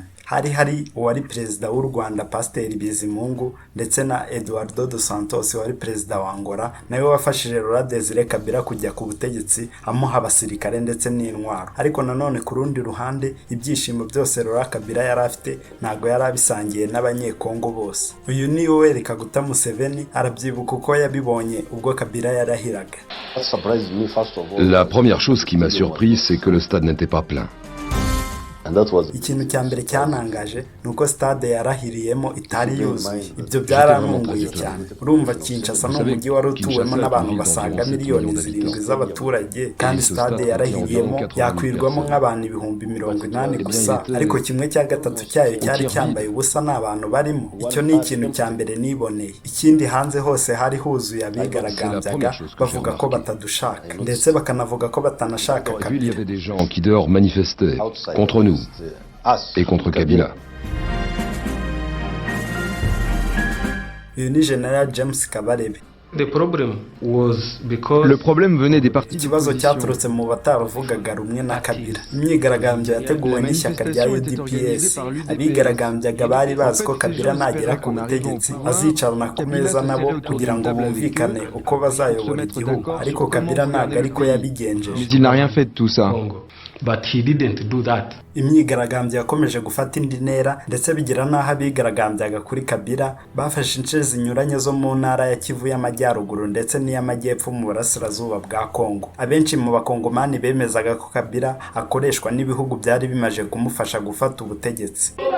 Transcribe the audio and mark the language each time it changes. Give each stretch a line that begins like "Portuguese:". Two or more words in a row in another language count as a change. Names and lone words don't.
Kinyarwanda: Hari uwari perezida w'u Rwanda Pasiteri Bizimungu, ndetse na Eduardo dos Santos wari perezida wa Angola, nawe wafashije Laurent Désiré Kabila kujya ku butegetsi amuha abasirikare ndetse n'intwaro. Ariko nanone ku rundi ruhande ibyishimo byose Laurent Kabila yari afite ntago yari abisangiye n'abanyekongo bose. Uyu ni Yoweri Kaguta Museveni arabyibuka uko yabibonye ubwo Kabila yarahiraga.
French: La première chose qui m'a surpris, c'est que le stade n'était pas plein.
Kinyarwanda: Ikintu cya mbere cyanangaje nuko stade yarahiriyemo itari yuzuye. Ibyo byaranunguye cyane. Urumva Kinshasa no mujyi wari utuwemo n'abantu basaga miliyoni 7 z'abaturage, kandi stade yarahiriyemo yakwirwamo nk'abantu 80,000 gusa, ariko kimwe cya gatatu cyayo cyari cyambaye ubusa n'abantu barimo. Icyo ni ikintu cya mbere niboneye. Ikindi hanze hose hari huzuye abigaragambyaga bavuga ko batadushaka, ndetse bakanavuga ko batanashaka Kabila.
French: Il y avait des gens qui dehors manifestaient contre nous et contre Kabila.
Kinyarwanda: Uyu ni General James Kabarebe.
English: The problem was because
French: Le problème venait des partis
Kinyarwanda: Ikibazo
French: d'opposition.
Kinyarwanda: cyaturutse mu batavugaga rumwe na Kabila. Imyigaragambyo yateguwe n'ishyaka rya UDPS. Abigaragambyaga bari bazi ko Kabila nagera ku butegetsi azicarana ku meza nabo kugira ngo bumvikane uko bazayobora igihugu, ariko Kabila ntago ariko yabigenjeje.
French: Il n'a rien fait de tout ça. Congo.
English: But he didn't do that.
Kinyarwanda: Imyigaragambyo yakomeje gufata indi ntera ndetse bigira n'aho abigaragambyaga kuri Kabila bafashe ince zinyuranye zo mu ntara ya Kivu y'Amajyaruguru ndetse n'iy'Amajyepfo mu burasirazuba bwa Congo. Abenshi mu bakongomani bemezaga ko Kabila akoreshwa n'ibihugu byari bimaje kumufasha gufata ubutegetsi.